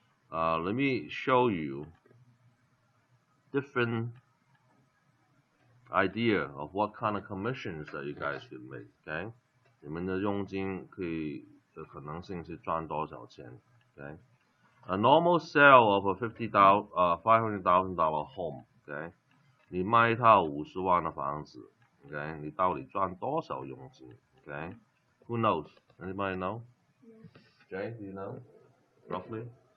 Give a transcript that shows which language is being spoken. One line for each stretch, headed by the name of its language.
English: Let me show you different idea of what kind of commissions that you guys can make, okay?
Chinese: 你们的佣金的可能性是赚多少钱 ，okay?
English: A normal sale of a $500,000 home, okay?
Chinese: 你卖一套50万的房子，OK， 你到底赚多少佣金 ？OK，
English: Who knows? Anybody know? Jay, do you know? Roughly?